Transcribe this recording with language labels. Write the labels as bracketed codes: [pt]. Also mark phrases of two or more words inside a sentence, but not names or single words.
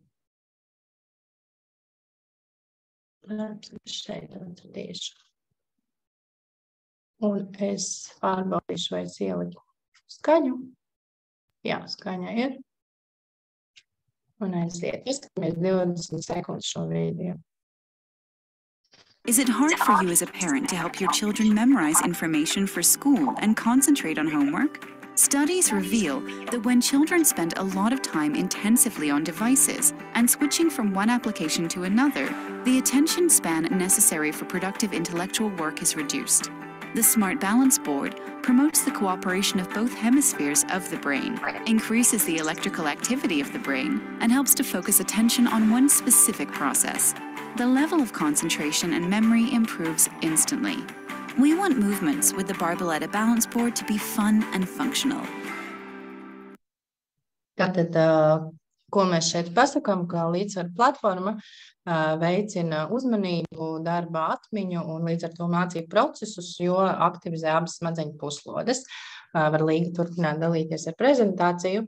[lv] Šeit atradīšu. Un es pārbaudīšu, vai es ieliku skaņu. Jā, skaņa ir. Un aiziet. Izskatāmies 20 sekundes šo video. [en] Is it hard for you as a parent to help your children memorize information for school and concentrate on homework? Studies reveal that when children spend a lot of time intensively on devices and switching from one application to another, the attention span necessary for productive intellectual work is reduced. The Smart Balance Board promotes the cooperation of both hemispheres of the brain, increases the electrical activity of the brain, and helps to focus attention on one specific process. The level of concentration and memory improves instantly. We want movements with the Barboletta Balance Board to be fun and functional. [lv] Tātad, ko mēs šeit pasakām, ka līdzsvaru platforma veicina uzmanību, darba atmiņu un līdz ar to mācību procesus, jo aktivizē abas smadzeņu puslodes. Var Līga turpināt dalīties ar prezentāciju.